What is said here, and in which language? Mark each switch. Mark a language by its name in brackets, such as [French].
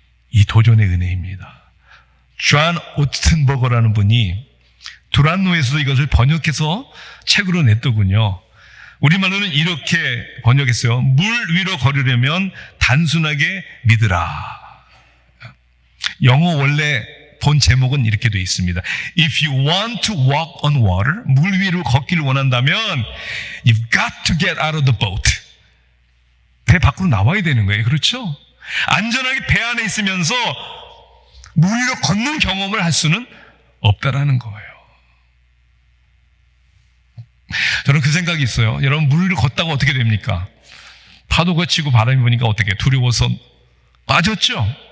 [Korean] 이 도전의 은혜입니다. 존 오튼버거라는 분이 두란노에서도 이것을 번역해서 책으로 냈더군요. 우리말로는 이렇게 번역했어요. 물 위로 걸으려면 단순하게 믿으라. 영어 원래 본 제목은 이렇게 되어 있습니다. [English] If you want to walk on water, [Korean] 물 위로 걷기를 원한다면 [English] You've got to get out of the boat. [Korean] 배 밖으로 나와야 되는 거예요. 그렇죠? 안전하게 배 안에 있으면서 물 위로 걷는 경험을 할 수는 없다라는 거예요. 저는 그 생각이 있어요. 여러분, 물 위로 걷다가 어떻게 됩니까? 파도가 치고 바람이 부니까 어떻게 두려워서 빠졌죠?